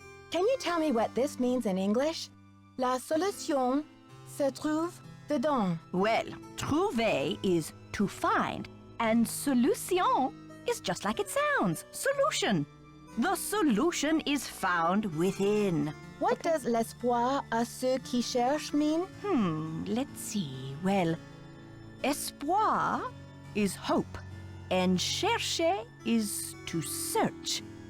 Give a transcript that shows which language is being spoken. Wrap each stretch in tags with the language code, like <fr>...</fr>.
<en>Can you tell me what this means in English?</en> <fr>La solution se trouve dedans.</fr> <en>Well, trouver is to find, and solution is just like it sounds, solution. The solution is found within. What does</en> <fr>l'espoir à ceux qui cherchent</fr> <en>mean? Let's see. Well, espoir is hope, and chercher is to search.</en>